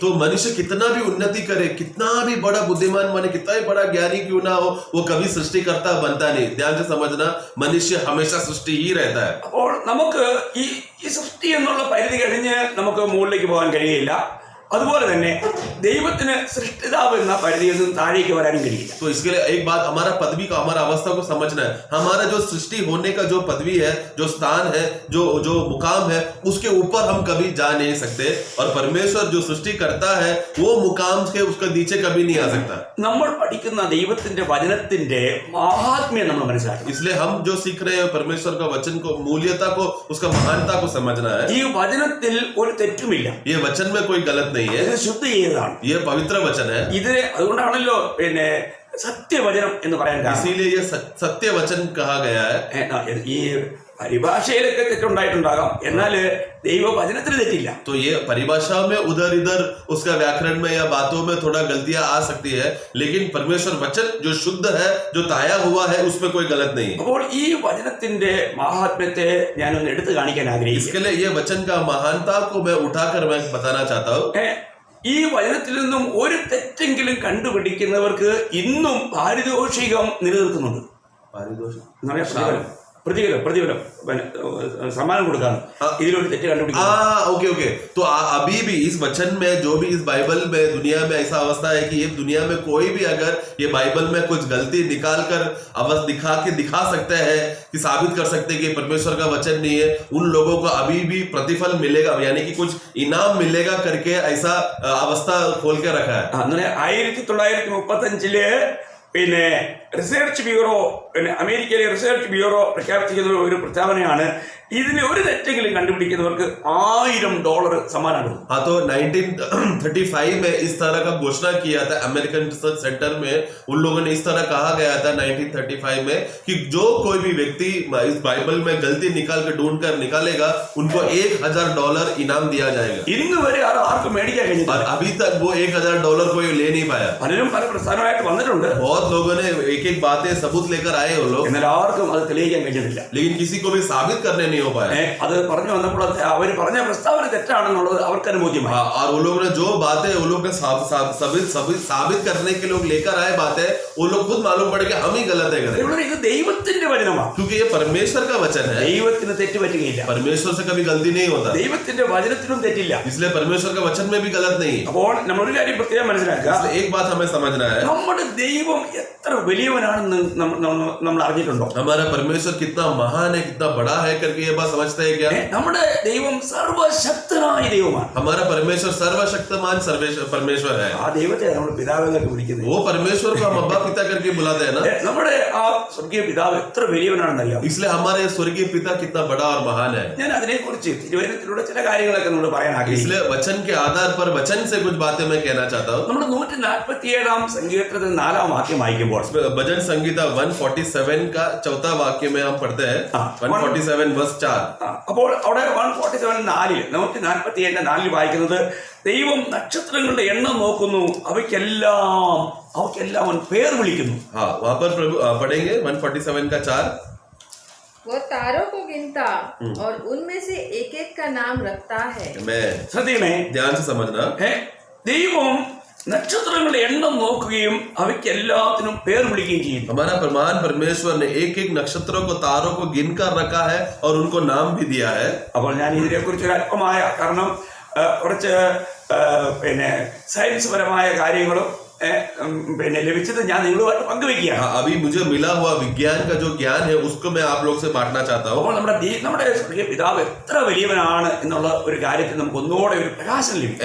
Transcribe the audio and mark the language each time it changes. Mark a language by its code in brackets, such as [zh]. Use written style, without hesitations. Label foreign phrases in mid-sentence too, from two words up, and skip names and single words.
[hi] तो मनुष्य कितना भी उन्नति करे, कितना भी बड़ा बुद्धिमान बने, कितना भी बड़ा ज्ञानी क्यों ना हो, वो कभी सृष्टिकर्ता बनता नहीं. ध्यान से समझना, मनुष्य हमेशा सृष्टि ही रहता है. [ml] അപ്പോൾ നമുക്ക് ഈ സൃഷ്ടി എന്നുള്ള പരിധി കഴിഞ്ഞ് നമുക്ക് മുകളിലേക്ക് പോകാൻ കഴിയില്ല. അതുപോലെ തന്നെ ദൈവത്തിന് സൃഷ്ടിതാവ് എന്ന പരിധിയിൽ നിന്നും താഴേക്ക് വരാനും കഴിയില്ല. [hi] तो इसके लिए एक बात, हमारा पदवी का, हमारा अवस्था को समझना है. हमारा जो सृष्टि होने का जो पदवी है, जो स्थान है, जो मुकाम है, उसके ऊपर हम कभी जा नहीं सकते. और परमेश्वर जो सृष्टि करता है वो मुकाम के उसका नीचे कभी नहीं आ सकता. [ml] നമ്മൾ പഠിക്കുന്ന ദൈവത്തിന്റെ വചനത്തിന്റെ മഹാത്മ്യം നമ്മൾ മനസ്സിലാക്കണം. [hi] इसलिए हम जो सीख रहे हैं परमेश्वर का वचन को, मूल्यता को, उसका महानता को समझना है. [ml] ഈ വചനത്തിൽ ഒരു തെറ്റുമില്ല. [hi] ये वचन में कोई गलत नहीं है. [ml] ഇത് ശുദ്ധ ചെയ്തതാണ്. [hi] ये पवित्र वचन है. [ml] ഇത് അതുകൊണ്ടാണല്ലോ സത്യവചനം എന്ന് പറയാൻ കാരണം. [hi] इसीलिए ये सत्य वचन कहा गया है. [ml] ഈ പരിഭാഷയിലൊക്കെ തെറ്റുണ്ടായിട്ടുണ്ടാകാം, എന്നാൽ ദൈവവചനത്തിന് തെറ്റില്ല. [hi] तो ये परिभाषा में उधर इधर उसका व्याकरण में या बातों में थोड़ा गलतियां आ सकती है, लेकिन परमेश्वर वचन जो शुद्ध है, जो ताया हुआ है, उसमें कोई गलत नहीं है. [ml] അപ്പോൾ ഈ വചനത്തിന്റെ മഹാത്മ്യത്തെ ഞാനൊന്ന് എടുത്തു കാണിക്കാൻ ആഗ്രഹിക്കുന്നു. [hi] इसके लिए ये वचन का महानता को मैं उठाकर मैं बताना चाहता हूँ. [ml] ഈ വചനത്തിൽ നിന്നും ഒരു തെറ്റെങ്കിലും കണ്ടുപിടിക്കുന്നവർക്ക് ഇന്നും പാരിതോഷികം നിലനിൽക്കുന്നുണ്ട്. പ്രതിഫലം സമ്മാനം കൊടുക്കാൻ ഇതിലൊരു തെറ്റ് കണ്ടുപിടിക്കും. [en] okay okay, [hi] तो अभी भी इस वचन में जो भी इस बाइबल में दुनिया में ऐसा अवस्था है कि ये दुनिया में कोई भी अगर ये बाइबल में कुछ गलती निकाल कर दिखा सकते हैं कि साबित कर सकते हैं कि परमेश्वर का वचन नहीं है, उन लोगों को अभी भी प्रतिफल मिलेगा, यानी कि कुछ इनाम मिलेगा करके ऐसा अवस्था खोल के रखा है. [ml] അങ്ങനെ 1935 പിന്നെ [en] research bureau, [ml] പിന്നെ അമേരിക്കയിലെ [en] research bureau [ml] പ്രഖ്യാപിച്ചിരിക്കുന്ന ഒരു പ്രസ്താവനയാണ്, ഇതിന് ഒരു തെറ്റെങ്കിലും കണ്ടുപിടിക്കുന്നവർക്ക് $1000 സമ്മാനമാണ്. [hi] हाँ, तो 1935 में इस तरह का घोषणा किया था अमेरिकन रिसर्च सेंटर में. उन लोगों ने इस तरह कहा गया था 1935 में कि जो कोई भी व्यक्ति इस बाइबल में गलती निकाल कर ढूंढ कर निकालेगा उनको $1000 इनाम दिया जाएगा. [ml] ഇന്ന് വരെ ആർക്കും മേടിക്കാൻ കഴിഞ്ഞില്ല. [hi] और अभी तक वो $1000 कोई ले नहीं पाया. [ml] പലരും പല പ്രസ്ഥാനമായിട്ട് വന്നിട്ടുണ്ട്. [hi] बहुत लोगों ने एक एक बातें सबूत लेकर आए वो लोग, [ml] എന്നാൽ ആർക്കും അത് തെളിയിക്കാൻ കഴിഞ്ഞിട്ടില്ല. [hi] लेकिन किसी को भी साबित करने नहीं हो पाया. [ml] അത് പറഞ്ഞു വന്നപ്പോൾ അവർ പറഞ്ഞ പ്രസ്താവന തെറ്റാണെന്നുള്ളത് അവർക്ക് അനുഭൂതിമായി. [hi] और वो लोग ने जो बातें वो लोग ने साबित करने के लोग लेकर आए बातें, वो लोग खुद मालूम पड़े कि हम ही गलत है. [ml] ഇത് ദൈവത്തിന്റെ വചനമാണ്. [hi] क्योंकि ये परमेश्वर का वचन है. [ml] ദൈവത്തിന് തെറ്റ് പറ്റുകയില്ല. [hi] परमेश्वर से कभी गलती नहीं होता. [ml] ദൈവത്തിന്റെ വചനത്തിലും തെറ്റില്ല. [hi] इसलिए परमेश्वर का वचन में भी गलत नहीं. [ml] അപ്പോൾ നമ്മൾ ഒരു കാര്യം പ്രത്യേകം മനസ്സിലാക്കുക. [hi] एक बात हमें समझना है, [ml] നമ്മുടെ ദൈവം എത്ര വലിയവനാണെന്ന് നമ്മൾ അറിഞ്ഞിട്ടുണ്ടോ? [hi] हमारा परमेश्वर कितना महान है, कितना बड़ा है करके ये बात समझते हैं क्या? [ml] നമ്മുടെ ദൈവം സർവശക്തനായ ദൈവമാണ്. [hi] हमारा परमेश्वर सर्वशक्तिमान परमेश्वर है. [ml] ആ ദൈവത്തെ നമ്മൾ പിതാവെന്നൊക്കെ വിളിക്കുന്നത്. [hi] वो परमेश्वर को हम अब्बा पिता करके बुलाते हैं ना. [ml] നമ്മുടെ ആ സ്വർഗീയ പിതാവ് എത്ര വലിയവനാണെന്ന് അറിയാം. [hi] इसलिए हमारे स्वर्गीय पिता कितना बड़ा और महान है. [ml] ഞാൻ അതിനെക്കുറിച്ച് തിരുവചനത്തിലൂടെ ചില കാര്യങ്ങളൊക്കെ നമ്മൾ പറയാൻ ആഗ്രഹിക്കുന്നു. [hi] इसलिए वचन के आधार पर वचन से कुछ बातें मैं कहना चाहता हूँ. [ml] നമ്മൾ 147 സങ്കീർത്തനത്തിൽ 4 വാക്യം വായിക്കുമ്പോൾ [hi] भजन संगीता 147 का 4 वाक्य में हम पढ़ते हैं 147 वर्ष 4. [ml] അപ്പോൾ അവിടെ 147:4 147:4 വായിക്കുന്നത്, ദൈവം നക്ഷത്രങ്ങളുടെ എണ്ണം നോക്കുന്നു, അവയ്ക്കെല്ലാം അവൻ പേർ വിളിക്കുന്നു. [hi] हाँ, वहां पर प्रभु पढ़ेंगे 147 का 4. वो तारों को गिनता और उनमें से एक एक का नाम रखता है. मैं [ml] ശ്രദ്ധിക്കണേ, [hi] ध्यान से समझना. [ml] ദൈവം നക്ഷത്രങ്ങളുടെ എണ്ണം നോക്കുകയും അവയ്ക്ക് എല്ലാത്തിനും പേർ വിളിക്കുകയും ചെയ്യുന്നു. [hi] हमारा प्रमाण परमेश्वर ने एक एक नक्षत्रों को तारों को गिन कर रखा है और उनको नाम भी दिया है. [ml] അപ്പോൾ ഞാൻ ഇതിനെക്കുറിച്ച് ഒരു അല്പമായ കാരണം കുറച്ച് പിന്നെ സയൻസ് പരമായ കാര്യങ്ങളും പിന്നെ ലഭിച്ചത് ഞാൻ നിങ്ങളുമായിട്ട് പങ്കുവയ്ക്കുകയാണ്. [hi] अभी मुझे मिला हुआ विज्ञान का जो ज्ञान है उसको मैं आप लोग से बांटना चाहता हूँ. [ml] അപ്പോൾ നമ്മുടെ സ്വർഗീയ പിതാവ് എത്ര വലിയവനാണ് എന്നുള്ള ഒരു കാര്യത്തിൽ നമുക്ക് ഒന്നുകൂടെ ഒരു പ്രകാശം ലഭിക്കും.